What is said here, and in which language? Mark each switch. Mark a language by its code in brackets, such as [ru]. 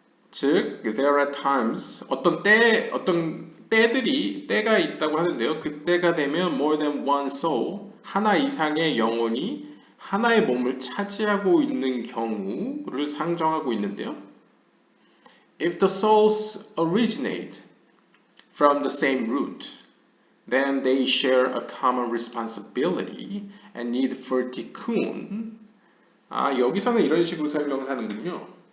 [ko] 즉, [en] there are times, [ko] 어떤 때가 있다고 하는데요. 그때가 되면 [en] more than one soul, [ko] 하나 이상의 영혼이 하나의 몸을 차지하고 있는 경우를 상정하고 있는데요. [en] If the souls originate from the same root, then they share a common responsibility and need for tikkun. [ko] 여기서는 이런 식으로 설명을 하는군요.